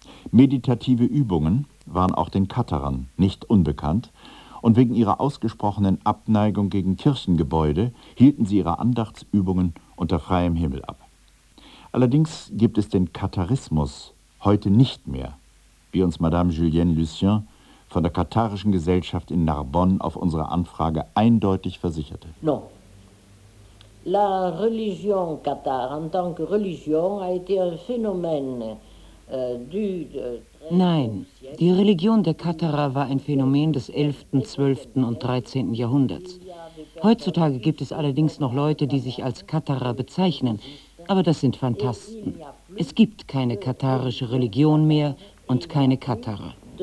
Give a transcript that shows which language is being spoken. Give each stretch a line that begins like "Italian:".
German: Meditative Übungen waren auch den Katarern nicht unbekannt, und wegen ihrer ausgesprochenen Abneigung gegen Kirchengebäude hielten sie ihre Andachtsübungen unter freiem Himmel ab. Allerdings gibt es den Katharismus heute nicht mehr, wie uns Madame Julienne Lucien von der katharischen Gesellschaft in Narbonne auf unsere Anfrage eindeutig versicherte.
French: Non. La religion Qatar en tant que religion a été un phénomène du 13e siècle.
German: Nein, die Religion der Katharer war ein Phänomen des 11., 12. und 13. Jahrhunderts. Heutzutage gibt es allerdings noch Leute, die sich als Katharer bezeichnen. Aber das sind Phantasten. Es gibt keine katharische Religion mehr und keine Katharer.